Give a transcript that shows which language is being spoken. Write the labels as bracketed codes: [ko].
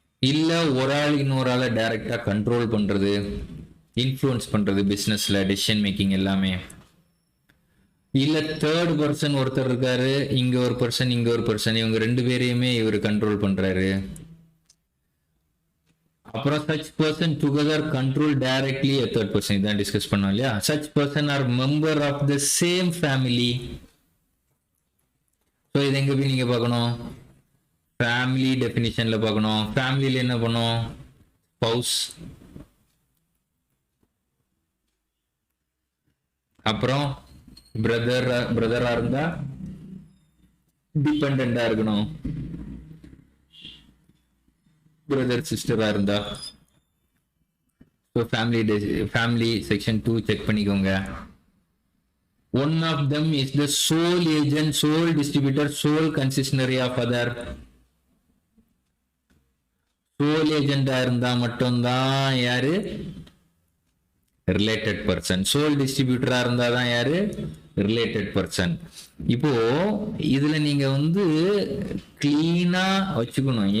[ta] இல்ல ஒரு ஆள் இன்னொரு ஆளை டைரக்டா கண்ட்ரோல் பண்றது, இன்ஃப்ளூயன்ஸ் பண்றது பிசினஸ்ல, டெசிஷன் மேக்கிங் எல்லாமே. இல்ல தேர்ட் பர்சன் ஒருத்தர் இருக்காரு, இங்க ஒரு பர்சன் இங்க ஒரு பர்சன், இவங்க ரெண்டு பேரையுமே இவர் கண்ட்ரோல் பண்றாரு. [en] அப்புறம் such person together control directly a third person, [ta] இதான் டிஸ்கஸ் பண்ணோம் இல்லையா. [en] such person are member of the same family. [ta] So இது எங்க போய் நீங்க பார்க்கணும்? ஃபேமிலி டெஃபினிஷன்ல பார்க்கணும். ஃபேமிலியில என்ன பண்ணும்? ஸ்பௌஸ், அப்புறம் பிரதரா இருந்தா டிபெண்டா இருக்கணும், பிரதர் சிஸ்டரா இருந்தா. ஸோ ஃபேமிலி செக்ஷன் 2 செக் பண்ணிக்கோங்க. [en] One of them is the sole agent, sole distributor, sole concessionary of other. [ta] sole agent இருந்தா மட்டும்தான் யாரு, ரிலேட்டட் பர்சன். சோல் டிஸ்ட்ரிபியூட்டரா இருந்தா தான் யாரு, ரிலேட்டட் பர்சன். இப்போ இதுல நீங்க வந்து கிளீனா வச்சுக்கணும்.